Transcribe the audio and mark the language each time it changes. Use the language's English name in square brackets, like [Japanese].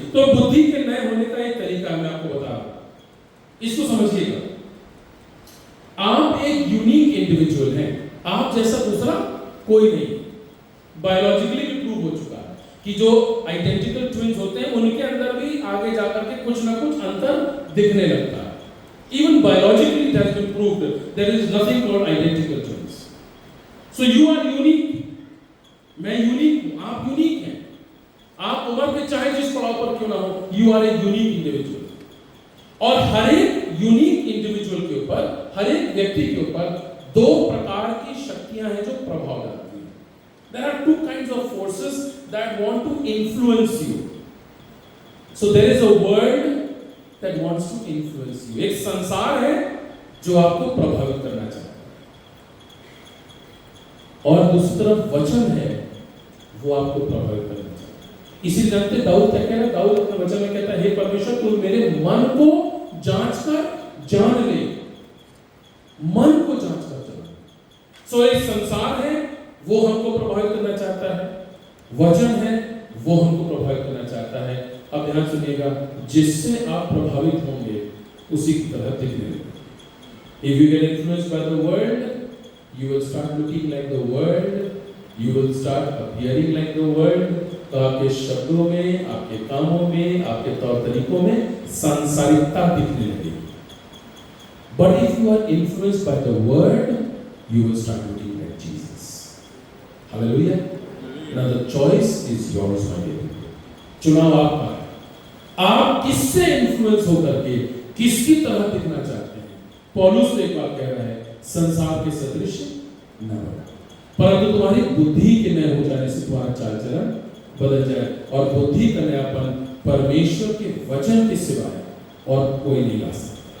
[Hindi] तो बुद्धि के नए होने का एक तरीका मैं आपको बता रहा हूं, इसको समझिएगा। आप एक यूनिक इंडिविजुअल हैं, आप जैसा दूसरा कोई नहीं। बायोलॉजिकली भी प्रूव हो चुका है कि जो आइडेंटिकल ट्विन्स होते हैं उनके अंदर भी आगे जाकर के कुछ ना कुछ अंतर दिखने लगता है। [English] Even biologically it has been proved there is nothing called identical twins. So you are unique. [Hindi] मैं यूनिक हूं, आप यूनिक हैं। आप उम्र में चाहे जिस पड़ाव पर क्यों ना हो, [English] you are a unique individual. [Hindi] और हर एक यूनिक इंडिविजुअल के ऊपर, हर एक व्यक्ति के ऊपर दो प्रकार की शक्तियां हैं जो प्रभाव डालती हैं। [English] There are two kinds of forces that want to influence you. So there is a world that wants to influence you. [Hindi] एक संसार है जो आपको प्रभावित करना चाहता है, और दूसरी तरफ वचन है वो आपको प्रभावित करना चाहता है। इसी जानते दाऊद क्या कह रहा है? दाऊद अपने वचन में कहता है, हे परमेश्वर तुम मेरे मन को जांच कर जान ले। मन को जांच कर जान। सो एक संसार है वो हमको प्रभावित करना चाहता है, वचन है वो हमको प्रभावित करना चाहता है। अब ध्यान सुनिएगा, जिससे आप प्रभावित होंगे उसी की तरह दिखने लगेंगे। [English] If you get influenced by the world, you will start looking like the world, you will start appearing like the world. [Hindi] तो आपके शब्दों में, आपके कामों में, आपके तौर तरीकों में सांसारिकता दिखने लगेगी। [English] But if you are influenced by the word, you will start looking like Jesus. Hallelujah. Now the choice is yours, my dear people. [Hindi] चुनाव आपका है। आप किससे इन्फ्लुएंस होकर के किसकी तरह दिखना चाहते हैं? पौलुस एक बात कह रहा है, संसार के सदृश न बनो, परंतु तुम्हारी बुद्धि के नए हो जाने से तुम्हारा चाल चलन बदल जाए। और बुद्धि का नयापन परमेश्वर के वचन के सिवाय और कोई नहीं ला सकता।